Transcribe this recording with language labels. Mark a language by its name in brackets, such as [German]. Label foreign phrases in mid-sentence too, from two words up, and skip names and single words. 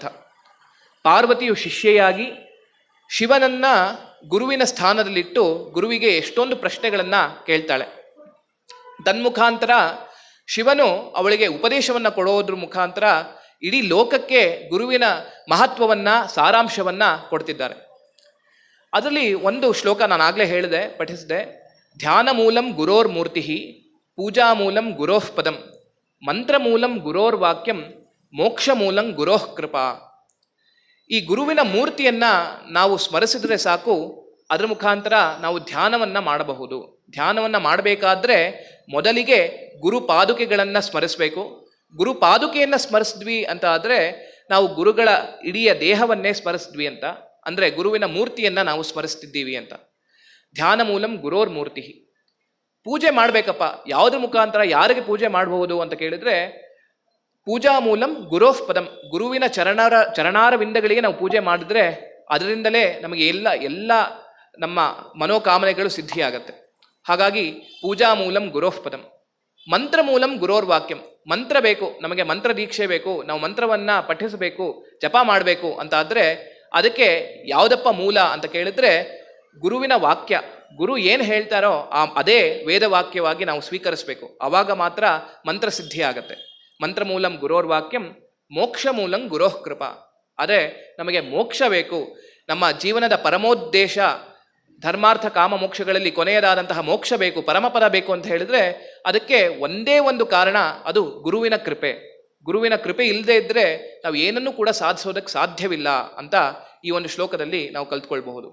[Kannada] ಪಾರ್ವತಿಯು ಶಿಷ್ಯೆಯಾಗಿ ಶಿವನನ್ನ ಗುರುವಿನ ಸ್ಥಾನದಲ್ಲಿಟ್ಟು ಗುರುವಿಗೆ ಎಷ್ಟೊಂದು ಪ್ರಶ್ನೆಗಳನ್ನು ಕೇಳ್ತಾಳೆ. ತನ್ಮುಖಾಂತರ ಶಿವನು ಅವಳಿಗೆ ಉಪದೇಶವನ್ನು ಕೊಡೋದ್ರ ಮುಖಾಂತರ ಇಡೀ ಲೋಕಕ್ಕೆ ಗುರುವಿನ ಮಹತ್ವವನ್ನು ಸಾರಾಂಶವನ್ನು ಕೊಡ್ತಿದ್ದಾರೆ. ಅದರಲ್ಲಿ ಒಂದು ಶ್ಲೋಕ ನಾನು ಆಗಲೇ ಹೇಳಿದೆ, ಪಠಿಸಿದೆ. [Sanskrit] ಧ್ಯಾನ ಮೂಲಂ ಗುರೋರ್ ಮೂರ್ತಿ, ಪೂಜಾ ಮೂಲಂ ಗುರೋಃ ಪದಂ, ಮಂತ್ರ ಮೂಲಂ ಗುರೋರ್ ವಾಕ್ಯಂ, ಮೋಕ್ಷ ಮೂಲಂ ಗುರೋಃ ಕೃಪಾ. [Kannada] ಈ ಗುರುವಿನ ಮೂರ್ತಿಯನ್ನು ನಾವು ಸ್ಮರಿಸಿದ್ರೆ ಸಾಕು, ಅದರ ಮುಖಾಂತರ ನಾವು ಧ್ಯಾನವನ್ನು ಮಾಡಬಹುದು. ಧ್ಯಾನವನ್ನು ಮಾಡಬೇಕಾದ್ರೆ ಮೊದಲಿಗೆ ಗುರು ಪಾದುಕೆಗಳನ್ನು ಸ್ಮರಿಸಬೇಕು. ಗುರು ಪಾದುಕೆಯನ್ನು ಸ್ಮರಿಸಿದ್ವಿ ಅಂತ ಆದರೆ ನಾವು ಗುರುಗಳ ಇಡೀ ದೇಹವನ್ನೇ ಸ್ಮರಿಸಿದ್ವಿ ಅಂತ, ಅಂದರೆ ಗುರುವಿನ ಮೂರ್ತಿಯನ್ನು ನಾವು ಸ್ಮರಿಸ್ತಿದ್ದೀವಿ ಅಂತ. [Sanskrit] ಧ್ಯಾನ ಮೂಲಂ ಗುರೋರ್ ಮೂರ್ತಿ. [Kannada] ಪೂಜೆ ಮಾಡಬೇಕಪ್ಪ, ಯಾವುದ್ರ ಮುಖಾಂತರ ಯಾರಿಗೆ ಪೂಜೆ ಮಾಡಬಹುದು ಅಂತ ಕೇಳಿದ್ರೆ, [Sanskrit] ಪೂಜಾ ಮೂಲಂ ಗುರೋಃ ಪದಂ, [Kannada] ಗುರುವಿನ ಚರಣಾರವಿಂದಗಳಿಗೆ ನಾವು ಪೂಜೆ ಮಾಡಿದ್ರೆ ಅದರಿಂದಲೇ ನಮಗೆ ಎಲ್ಲ ನಮ್ಮ ಮನೋಕಾಮನೆಗಳು ಸಿದ್ಧಿಯಾಗತ್ತೆ. [Sanskrit] ಹಾಗಾಗಿ ಪೂಜಾ ಮೂಲಂ ಗುರೋಃ ಪದಂ. ಮಂತ್ರ ಮೂಲಂ ಗುರೋರ್ ವಾಕ್ಯಂ. [Kannada] ಮಂತ್ರ ಬೇಕು, ನಮಗೆ ಮಂತ್ರ ದೀಕ್ಷೆ ಬೇಕು, ನಾವು ಮಂತ್ರವನ್ನು ಪಠಿಸಬೇಕು, ಜಪ ಮಾಡಬೇಕು ಅಂತ ಆದರೆ ಅದಕ್ಕೆ ಯಾವುದಪ್ಪ ಮೂಲ ಅಂತ ಕೇಳಿದ್ರೆ ಗುರುವಿನ ವಾಕ್ಯ. ಗುರು ಏನು ಹೇಳ್ತಾರೋ ಅದೇ ವೇದವಾಕ್ಯವಾಗಿ ನಾವು ಸ್ವೀಕರಿಸಬೇಕು. ಆವಾಗ ಮಾತ್ರ ಮಂತ್ರ ಸಿದ್ಧಿ ಆಗತ್ತೆ. [Sanskrit] ಮಂತ್ರ ಮೂಲಂ ಗುರೋರ್ ವಾಕ್ಯಂ, ಮೋಕ್ಷ ಮೂಲಂ ಗುರೋಃ ಕೃಪಾ. [Kannada] ಅದೇ ನಮಗೆ ಮೋಕ್ಷ ಬೇಕು, ನಮ್ಮ ಜೀವನದ ಪರಮೋದ್ದೇಶ ಧರ್ಮಾರ್ಥ ಕಾಮ ಮೋಕ್ಷಗಳಲ್ಲಿ ಕೊನೆಯದಾದಂತಹ ಮೋಕ್ಷ ಬೇಕು, ಪರಮಪದ ಬೇಕು ಅಂತ ಹೇಳಿದ್ರೆ ಅದಕ್ಕೆ ಒಂದೇ ಒಂದು ಕಾರಣ, ಅದು ಗುರುವಿನ ಕೃಪೆ. ಗುರುವಿನ ಕೃಪೆ ಇಲ್ಲದೆ ಇದ್ದರೆ ನಾವು ಏನನ್ನೂ ಕೂಡ ಸಾಧಿಸೋದಕ್ಕೆ ಸಾಧ್ಯವಿಲ್ಲ ಅಂತ ಈ ಒಂದು ಶ್ಲೋಕದಲ್ಲಿ ನಾವು ಕಲ್ತ್ಕೊಳ್ಬಹುದು.